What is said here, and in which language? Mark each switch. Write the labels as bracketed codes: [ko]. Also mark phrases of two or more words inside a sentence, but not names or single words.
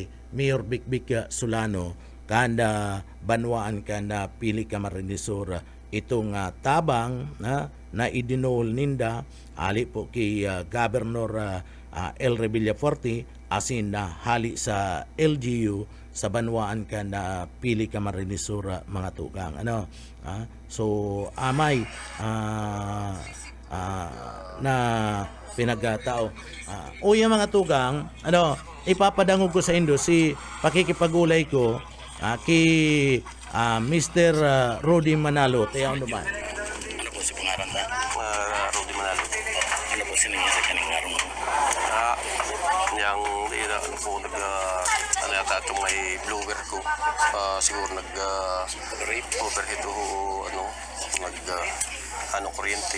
[bik] Mayor Bikbik Solano kanda Banwaan kanda pili Camarines Sur itong tabang na idinol ninda ali po kay Governor El Villaforte asin na hali sa LGU sa Banwaan kanda pili Camarines Sur mga tugang, ano, so amay na pinagkatao. O yung mga tugang, ipapadangog ko sa indo si pakikipagulay ko kay Mr. Rudy Manalo. Tayo naman. Ano po si pangaran na? Rudy Manalo. Ano po sininga sa kaning araw mo? [tl] Yang ano po ano yata itong may blower ko. Siguro overheat o kuryente.